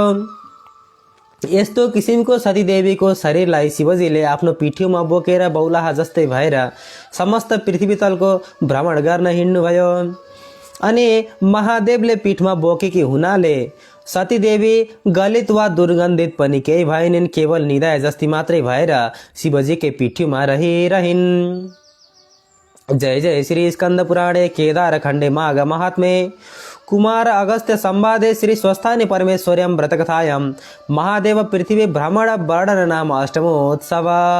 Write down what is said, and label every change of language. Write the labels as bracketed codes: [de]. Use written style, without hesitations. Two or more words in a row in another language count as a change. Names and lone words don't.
[ne] यस्तो किसिमको सतीदेवीको शरीरलाई शिवजीले आफ्नो पिठ्यूमा बोकेर बौलाहा जस्तै भएर समस्त पृथ्वीतलको भ्रमण गर्न हिँड्नुभयो। अनि महादेवले पिठमा बोकेकी हुनाले सतीदेवी गलित वा दुर्गन्धित पनि केही भएनन्, केवल निदाय जस्ती मात्रै भएर शिवजीकै पिठ्यूमा रहिरहिन्। [sa] जय जय श्री स्कंद पुराणे केदार खण्डे माघ महात्मे कुमार अगस्त्य संवादे श्री स्वस्थानी परमेश्वर्यं व्रतकथायां महादेव पृथ्वी भ्रमण वर्णन नाम अष्टमोत्सव।